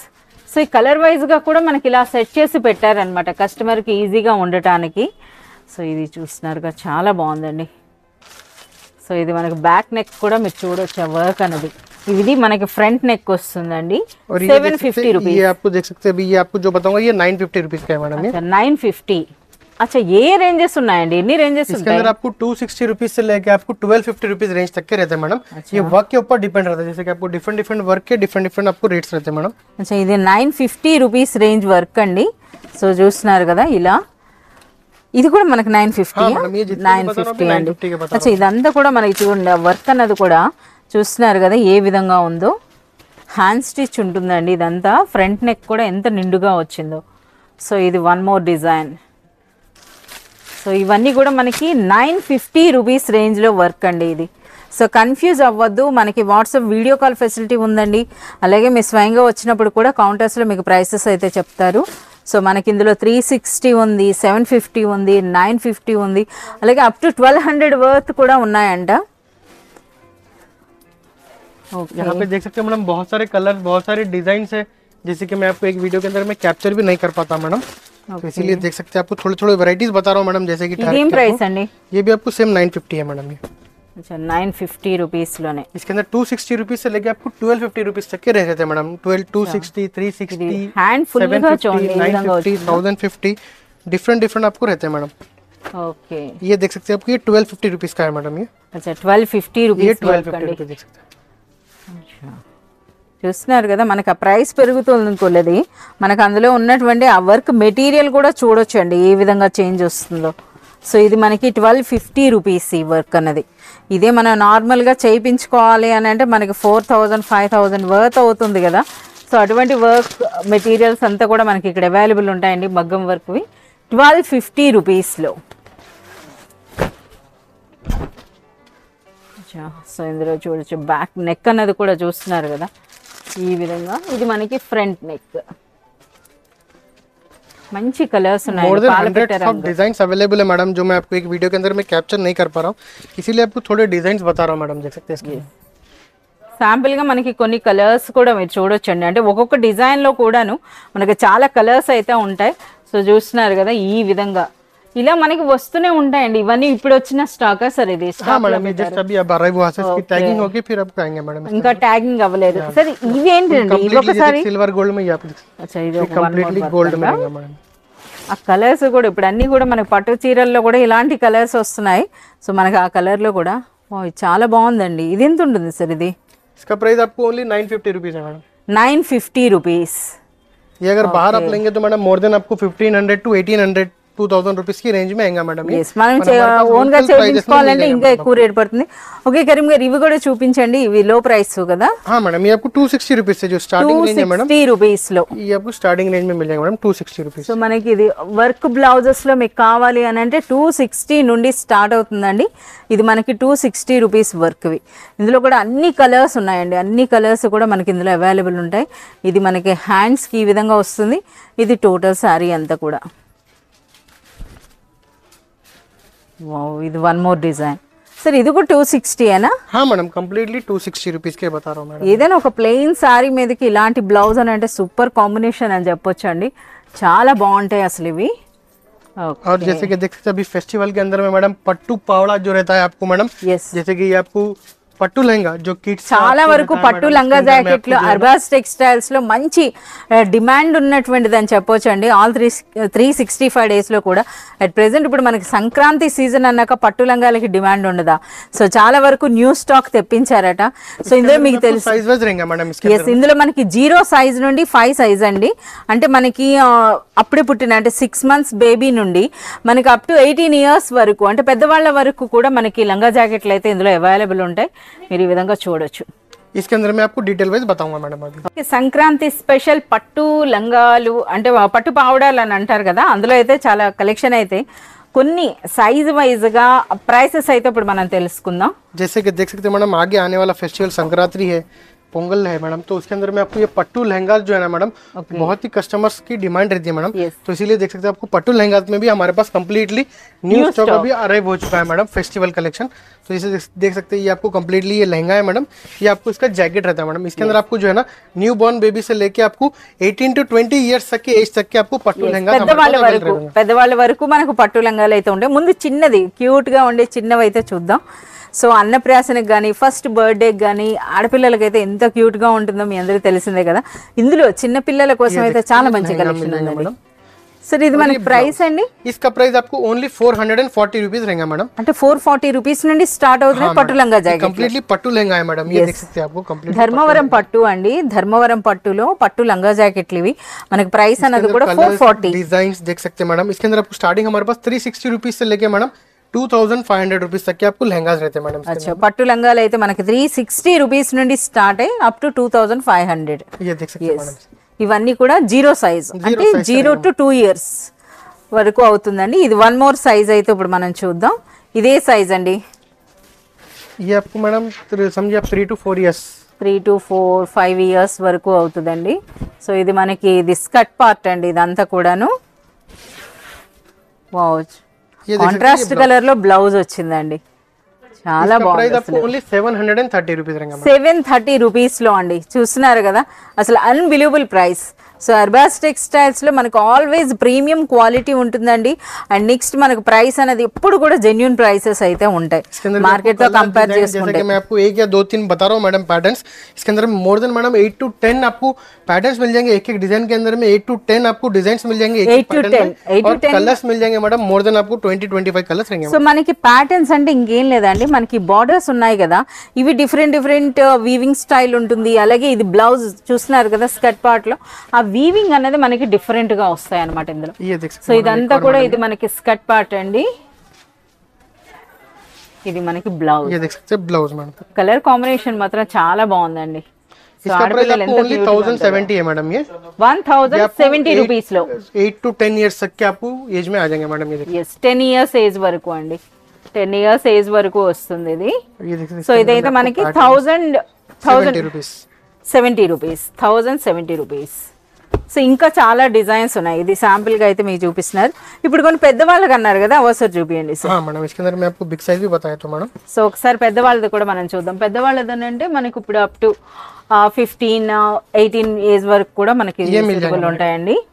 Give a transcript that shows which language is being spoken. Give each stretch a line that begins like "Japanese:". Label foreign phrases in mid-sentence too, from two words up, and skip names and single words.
Telugu: సో ఈ కలర్ వైజ్గా కూడా మనకి ఇలా సెట్ చేసి పెట్టారనమాట కస్టమర్కి ఈజీగా ఉండటానికి. సో ఇది చూస్తున్నారుగా చాలా బాగుందండి. సో ఇది మనకి
English: back neck
Telugu: కూడా మీరు చూడొచ్చు ఆ వర్క్ అనేది. ఇది మనకి
English: front neck
Telugu: వస్తుందండి. 750 రూపీస్.
Hindi: ये आपको देख सकते हैं अभी, ये आपको जो बताऊंगा ये 950 रुपीस का है मैडम. ये 950. अच्छा ये रेंजेस
Telugu: ఉన్నాయండి, ఎన్ని
Hindi: रेंजेस इसके अंदर आपको 260 रुपीस से लेके आपको 1250 रुपीस रेंज तक के रहते हैं मैडम. ये वर्क के ऊपर डिपेंड रहता है. जैसे कि आपको डिफरेंट वर्क के डिफरेंट आपको रेट्स रहते हैं मैडम.
Telugu: अच्छा ఇది 950 రూపీస్ రేంజ్ వర్క్ అండి. సో చూస్తున్నారు కదా ఇలా, ఇది కూడా మనకి 950 అండి. అచ్చా ఇదంతా కూడా మనకి చూడండి వర్క్ అన్నది కూడా చూస్తున్నారు కదా ఏ విధంగా ఉందో.
English: hand stitch
Telugu: ఉంటుందండి ఇదంతా.
English: front neck
Telugu: కూడా ఎంత నిండుగా వచ్చిందో. సో ఇది
English: one more design.
Telugu: సో ఇవన్నీ కూడా మనకి 950 రూపీస్ రేంజ్లో వర్క్ అండి ఇది. సో కన్ఫ్యూజ్ అవ్వద్దు, మనకి
English: WhatsApp video call facility
Telugu: ఉందండి. అలాగే మీ స్వయంగా వచ్చినప్పుడు కూడా కౌంటర్స్లో మీకు ప్రైసెస్ అయితే చెప్తారు. సో మనకి ఇందులో 360 ఉంది, 750 ఉంది, 950 ఉంది, అలాగే
English: up to 1200 worth
Telugu: కూడా ఉన్నాయంట.
Hindi: यहाँ पे देख सकते हैं मैडम बहुत सारे कलर, बहुत सारे डिजाइन है. जैसे कि मैं आपको एक वीडियो के अंदर में कैप्चर भी नहीं कर पाता मैडम, तो इसीलिए देख सकते हैं आपको थोड़े वैरायटीज बता रहा हूँ मैडम. जैसे कि
Telugu: ప్రైస్ అండి ये भी आपको सेम 950 है मैडम. ये अच्छा 950 रुपीस लोने.
Hindi: इसके अंदर 260 रुपीस से लेके आपको 1250 रुपीस तक के रहते हैं मैडम. 260, 360,
English: hand full
Hindi: 950, 1050 डिफरेंट आपको रहते हैं मैडम. ओके ये देख सकते हैं आपको ये 1250 रुपीस का है मैडम. ये अच्छा 1250 रुपीस. 1250 रुपीस देख सकते हैं.
Telugu: చూస్తున్నారు కదా మనకు ఆ ప్రైస్ పెరుగుతుంది కొలది మనకు అందులో ఉన్నటువంటి ఆ
English: work material
Telugu: కూడా చూడొచ్చండి ఏ విధంగా చేంజ్ వస్తుందో. సో ఇది మనకి 1250 రూపీస్ ఈ వర్క్ అన్నది. ఇదే మనం నార్మల్గా చేయించుకోవాలి అని అంటే మనకి 4000 5000 వర్త్ అవుతుంది కదా. సో అటువంటి
English: work materials
Telugu: అంతా కూడా మనకి ఇక్కడ అవైలబుల్ ఉంటాయండి మగ్గం వర్క్వి 1250 రూపీస్లో. సో ఇందులో చూడొచ్చు
English: back neck
Telugu: అన్నది కూడా చూస్తున్నారు కదా ఈ విధంగా. ఇది మనకి
English: front neck,
Telugu: మంచి కలర్స్ ఉన్నాయి.
English: more than 100 of designs available
Hindi: है मैडम, जो मैं आपको एक वीडियो के अंदर में कैप्चर नहीं कर पा रहा हूँ, इसीलिए आपको थोड़े डिजाइन्स बता रहा हूँ मैडम, देख सकते हैं इसके.
Telugu: శాంపిల్ గా మనకి కొన్ని కలర్స్ కూడా మీరు చూడొచ్చండి. అంటే ఒక్కొక్క డిజైన్ లో కూడాను మనకి చాలా కలర్స్ అయితే ఉంటాయి. సో చూస్తున్నారు కదా ఈ విధంగా ఇలా మనకి వస్తూనే ఉంటాయండి. ఇవన్నీ ఇప్పుడు వచ్చిన స్టాక్ సర్ ఇది
Hindi: हाँ मैडम, ये जस्ट अभी अब अराइव हुआ है, इसकी टैगिंग होगी फिर आपको आएंगे मैडम.
Telugu: ఇంకా ట్యాగింగ్ అవ్వలేదు సర్. ఇవేంటండి ఇవి ఒకసారి
Hindi: सिल्वर गोल्ड में ये आप
Telugu: అచ్చా ఇది ఒక
Hindi: कंप्लीटली गोल्ड में रहेगा मैडम.
Telugu: ఆ కలర్స్ కూడా ఇప్పుడు అన్ని కూడా మనకి పట్టు చీరల్లో కూడా ఇలాంటి కలర్స్ వస్తున్నాయి. సో మనకి ఆ కలర్ లో కూడా ఇది చాలా బాగుందండి. ఇది ఎంత ఉంటుంది సార్? ఇది
Hindi: इसका प्राइस आपको ओनली 950 रुपीज है मैडम. 950 रुपीस. ये अगर बाहर आप लेंगे तो मैडम
English: more than
Hindi: आपको 1500 to 1800 2000 रुपीस की रेंज में आएगा मैडम.
Telugu: మనం ఓన్ గా చేయించుకోవాలంటే ఇంకా ఎక్కువ రేట్ పడుతుంది. ఓకే కరీం గారు ఇవి కూడా చూపించండి. ఇవి
English: low price
Telugu: కదా?
Hindi: हाँ मैडम, ये आपको 260 रुपीज से जो
English: starting range
Hindi: है मैडम,
Telugu: 260 రూపీస్ లో
Hindi: ये आपको
English: starting range
Hindi: में मिल जाएगा मैडम 260 रुपीज.
Telugu: సో మనకి ఇది
English: work blouses
Telugu: లో మీకు కావాలి అని అంటే 260 నుండి స్టార్ట్ అవుతుందండి. ఇది మనకి 260 రూపీస్ వర్క్వి. ఇందులో కూడా అన్ని కలర్స్ ఉన్నాయండి. అన్ని కలర్స్ కూడా మనకి ఇందులో అవైలబుల్ ఉంటాయి. ఇది మనకి హ్యాండ్స్కి ఈ విధంగా వస్తుంది. ఇది
English: total saree
Telugu: అంతా కూడా. వావ్, ఇది
English: one more design
Telugu: సార్. ఇది కూడా 260 ఏనా?
Hindi: हाँ मैडम, कंप्लीटली 260 रुपीज के बता रहा हूँ मैडम.
Telugu: ఏదైనా ఒక
English: plain saree
Telugu: మీదకి ఇలాంటి బ్లౌజ్ అని అంటే
English: super combination
Telugu: అని చెప్పొచ్చు అండి. చాలా బాగుంటాయి అసలు ఇవి.
Hindi: और जैसे कि देख सकते हैं अभी फेस्टिवल के अंदर में मैडम
Telugu: పట్టు పావడా
Hindi: जो रहता है आपको मैडम,
English: Yes.
Hindi: जैसे कि ये आपको
Telugu: పట్టు లెహంగా
Hindi: जो किड्स
Telugu: చాలా వరకు పట్టు లంగా జాకెట్లు అర్బాస్ టెక్స్టైల్స్ లో మంచి డిమాండ్ ఉన్నటువంటిది అని చెప్పొచ్చు అండి.
English: all 365 days
Telugu: లో కూడా
English: at present
Telugu: ఇప్పుడు మనకి సంక్రాంతి సీజన్ అన్నాక పట్టు లంగాలకి డిమాండ్ ఉండదా? సో చాలా వరకు
English: new stock
Telugu: తెప్పించారట. సో ఇందులో మీకు తెలుసు
English: size wise
Hindi: रहेगा मैडम इसके.
Telugu: ఎస్, ఇందులో మనకి 0 సైజ్ నుండి 5 సైజ్ అండి. అంటే మనకి అప్పుడే పుట్టిన అంటే
English: 6 months
Telugu: బేబీ నుండి మనకి
English: up to 18 years
Telugu: వరకు అంటే పెద్దవాళ్ళ వరకు కూడా మనకి లంగా జాకెట్లు అయితే ఇందులో అవైలబుల్ ఉంటాయి. మీరు ఈ విధంగా చూడొచ్చు.
Hindi: इसके अंदर मैं आपको
English: detail wise
Hindi: बताऊंगा मैडम अभी.
Telugu: ఓకే, సంక్రాంతి స్పెషల్ పట్టు లంగాలు అంటే పట్టు పావడాలు అని అంటారు కదా, అందులో అయితే చాలా కలెక్షన్ అయితే కొన్ని
English: size wise
Telugu: గా ప్రైసెస్ అయితే ఇప్పుడు మనం తెలుసుకుందాం.
Hindi: जैसे कि देख सकते हैं मैडम, आगे आने वाला फेस्टिवल संक्रांति है, पोंगल है मैडम, तो उसके अंदर में आपको ये पट्टू लहंगा जो है ना मैडम, बहुत ही कस्टमर्स की डिमांड रहती है मैडम.
English: Yes.
Hindi: तो इसीलिए देख सकते हैं आपको पट्टू लहंगा में भी हमारे पास
English: completely new stock
Hindi: अभी अराइव हो चुका है मैडम,
English: festival collection.
Hindi: तो इसे देख सकते हैं, ये आपको कंप्लीटली ये लहंगा है मैडम, ये आपको इसका जैकेट रहता है मैडम. इसके अंदर आपको जो है ना
English: new born baby
Hindi: से लेके आपको
English: 18 to 20 years
Hindi: तक के एज तक के आपको पट्टू लहंगा
Telugu: పెద్దవాళ్ళ వరకు మనకు పట్టు లంగాలు అయితే ఉంటాయి. ముందు చిన్నది క్యూట్ గా ఉండే చిన్నవి అయితే చూద్దాం. సో అన్నప్రాసనకి కానీ ఫస్ట్ బర్త్డేకి కానీ ఆడపిల్లలకైతే ఎంత క్యూట్ గా ఉంటుందో మీ అందరికీ తెలిసిందే కదా. ఇందులో చిన్న పిల్లల కోసం అయితే చాలా మంచి కలెక్షన్ ఉంది. सर ఇది మనకి ప్రైస్ అండి?
Hindi: इसका प्राइस आपको ओनली 440 रुपीज रहेगा मैडम.
Telugu: అంటే 440 రూపీస్ నుండి స్టార్ట్ అవుతుంది పట్టు లంగా జాకెట్.
Hindi: कंप्लीटली पट्टू लहंगा है मैडम, ये देख सकते हैं आपको कंप्लीट
Telugu: ధర్మవరం పట్టు అండి. ధర్మవరం పట్టులో పట్టు లంగా జాకెట్లు ఇవి. మనకి ప్రైస్ అన్నది కూడా 440.
Hindi: डिजाइन्स देख सकते हैं मैडम. इसके अंदर आपको स्टार्टिंग हमारे पास 360 रुपीज से लेके मैडम 2500 रुपीज तक के आपको लहंगास रहते हैं मैडम. अच्छा,
Telugu: పట్టు లంగాలు అయితే మనకి 360 రూపీస్ నుండి స్టార్ట్ అయ్యి అప్ టు 2500.
Hindi: ये देख सकते हैं मैडम.
Telugu: ఇవన్నీ కూడా 0 సైజ్ అంటే
English: 0 to 2 years
Telugu: వరకు అవుతుందండి. ఇది
English: one more size
Telugu: అయితే ఇప్పుడు మనం చూద్దాం. ఇదే సైజ్ అండి.
Hindi: ये आपको मैडम समझिए आप
English: 3 to 4 years 3 to 4-5 years
Telugu: వరకు అవుతుందండి. సో ఇది మనకి ఇది
English: skirt part
Telugu: అండి. ఇదంతా కూడాను వావ్,
English: contrast color
Telugu: లో బ్లౌజ్ వచ్చిందండి. చాలా బాగుంది.
Hindi: आपको ओनली 730 रुपीज रहेगा.
Telugu: 730 రూపీస్ లో అండి. చూస్తున్నారు కదా, అసలు
English: unbelievable price.
Telugu: సో అర్బాస్ టెక్స్టైల్స్ లో మనకు
English: always premium quality
Telugu: ఉంటుందండి. అండ్ నెక్స్ట్ మనకు ప్రైస్ అనేది ఎప్పుడు కూడా
English: genuine prices
Telugu: అయితే ఉంటాయి మార్కెట్ తో కంపేర్ చేసుకుంటే.
Hindi: मैं आपको एक या दो तीन बता रहा हूँ मैडम पैटर्न्स. इसके अंदर
English: more than
Hindi: मैडम 8 to 10 आपको पैटर्न्स मिल जाएंगे. एक एक डिजाइन के अंदर में 8 to 10 आपको डिजाइन मिल जाएंगे. 8 to 10 कलर्स मिल जाएंगे मैडम.
English: more than
Hindi: आपको 20-25 कलर्स रहेंगे.
Telugu: సో మనకి ప్యాటర్న్స్ అంటే ఇంకేం లేదండి, మనకి బార్డర్స్ ఉన్నాయి కదా, ఇవి
English: different weaving style
Telugu: ఉంటుంది. అలాగే ఇది బ్లౌజ్ చూస్తున్నారు కదా
English: skirt part
Telugu: లో ఆ వీవింగ్ అనేది మనకి డిఫరెంట్ గా వస్తాయి అన్నమాట ఇందులో. సో ఇదంతా కూడా ఇది మనకి
English: skirt part
Telugu: అండి. ఇది మనకి బ్లౌజ్.
Hindi: ये देख सकते हैं ब्लाउज मैडम.
English: color combination
Telugu: మాత్రం చాలా బాగుందండి.
Hindi: इसका प्राइस आपको ओनली 1070 है मैडम। ये
Telugu: 1070 రూపీస్ లో
English: 8 to 10 years
Hindi: तक के आपको एज में आ जाएंगे मैडम। ये देखिए,
English: 10 years age
Telugu: వరకు అండి,
English: 10 years age
Telugu: వరకు వస్తుంది ఇది।
Hindi: ये देखिए,
Telugu: సో ఇదైతే మనకి 1070 rupees। 1070 రూపీస్, 1070 రూపీస్। సో ఇంకా చాలా డిజైన్స్ ఉన్నాయి, ఇది శాంపుల్ గా అయితే మీకు చూపిస్తున్నారు। ఇప్పుడు కొన్ని పెద్దవాళ్ళకి అన్నారు కదా, అవసరం చూపియండి సార్।
Hindi: हाँ मैडम, इसके अंदर मैं आपको
English: big size
Hindi: भी बताया तो मैडम।
Telugu: సో ఒకసారి పెద్దవాళ్ళది కూడా మనం చూద్దాం। పెద్దవాళ్ళది అంటే మనకి ఇప్పుడు
English: up to 15,
Telugu: 18 ఏజ్ వరకు కూడా మనకి suitable ఉంటాయండి।